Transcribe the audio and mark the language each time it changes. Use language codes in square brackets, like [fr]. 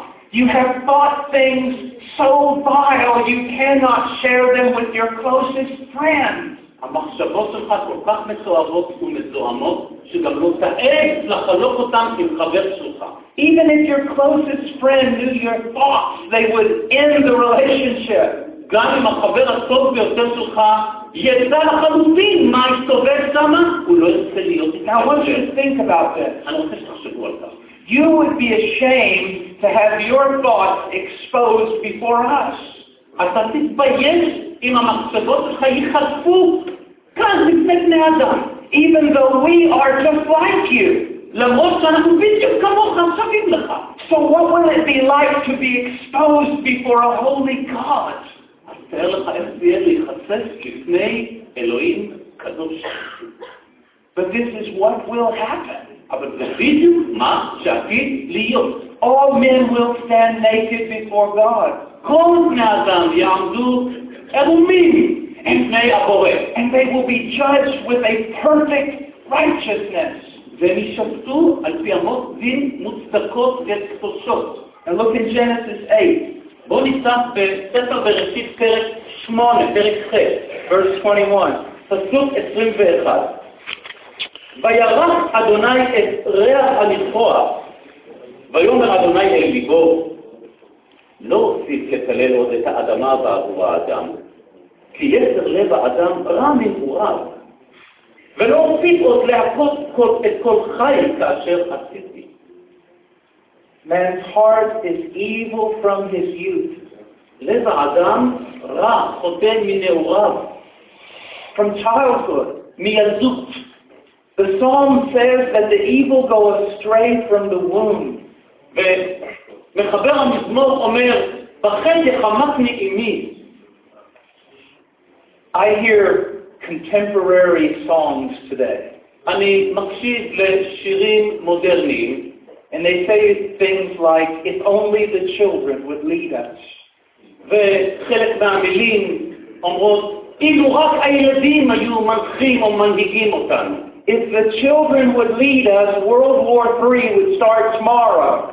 [en] You have thought things so vile you cannot share them with your closest friends. [he] המחשבות שלך כל כך מתוארות ומזוהמות שגם לא תעז לחלוק אותן עם חבר שלך. [en] Even if your closest friend knew your thoughts, they would end the relationship. [he] גם אם החבר הטוב ביותר שלך ידע לחלוטין מה הסתובב שם, הוא לא ירצה להיות איתך. [en] Now, what do you think about this? [he] אני רוצה שתחשבו על כך. [en] You would be ashamed to have your thoughts exposed before us. [he] אתה תתבייש אם המחשבות שלך ייחשפו כאן לפני בני אדם. [en] Even though we are just like you. [he] למרות שאנחנו בדיוק כמוך שווים לך. [en] So what will it be like to be exposed before a holy God? [he] אז תאר לך איך זה יהיה להיחשף לפני אלוהים קדוש. [en] But this is what will happen. [he] אבל זה בדיוק מה שעתיד להיות. [en] All men will stand naked before God. [he] כל בני אדם יעמדו עמומים בפני הבורא. [en] And they will be judged with a perfect righteousness. [he] והם ישפטו על פי אמות דין מוצדקות וקדושות. [en] And look in Genesis 8. [he] בואו נפתח בספר בראשית פרק 8, פרק 6, [en] verse 21. [he] פסוק 21. וירא אדוני את ריח הנכרוח, ויאמר אדוני אל ליבו, לא אוסיף לקלל עוד את האדמה בעבור האדם, כי יצר לב האדם רע מנעוריו, ולא אוסיף עוד להכות את כל חי כאשר עשיתי. [en] Man's heart is evil from his youth. [he] לב האדם רע חוטא מנעוריו. [en] From childhood. [he] מילדות. [en] The psalm says that the evil go astray from the womb. [he] ומחבר המזמור אומר, בחן יחמת נעימי. [en] I hear contemporary songs today. [he] אני מקשיב לשירים מודרניים. [en] And they say things like, if only the children would lead us. [he] וחלק מהמילים אומרות, אילו רק הילדים היו מנחים או מנהיגים אותנו. [en] If the children would lead us, World War III would start tomorrow.